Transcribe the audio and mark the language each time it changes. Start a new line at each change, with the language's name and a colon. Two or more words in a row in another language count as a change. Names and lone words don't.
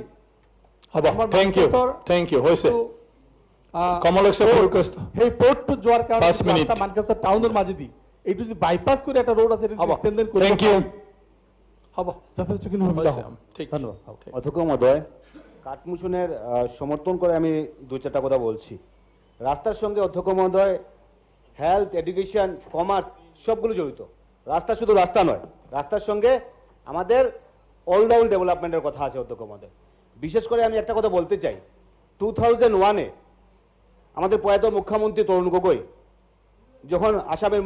Assamese: হ'ব,
English: thank you
Assamese: হৈছে কমলেশ সেই পৰ্টটো যোৱাৰ কাৰণে 5 মিনিট। মানকাছাৰ টাউনৰ মাজেদি এইটো যদি বাইপাছ কৰি এটা ৰোড আছে
English: thank you.
Assamese: হ'ব, যথেষ্টখিনি সুবিধা হ'ব। ঠিক, ধন্যবাদ।
Bangla: অধ্যক্ষ মহোদয়, কাঠমুশনের সমর্থন করে আমি দুই চারটা কথা বলছি। রাস্তার সঙ্গে অধ্যক্ষ মহোদয় হেলথ, এডুকেশন, কমার্স সবগুলো জড়িত। রাস্তা শুধু রাস্তা নয়, রাস্তার সঙ্গে আমাদের
English: all-round developmentের
Bangla: কথা আছে অধ্যক্ষ মহোদয়। বিশেষ করে আমি একটা কথা বলতে চাই, 2001-এ আমাদের প্রয়াত মুখ্যমন্ত্রী তরুণ গগৈ যখন আসামের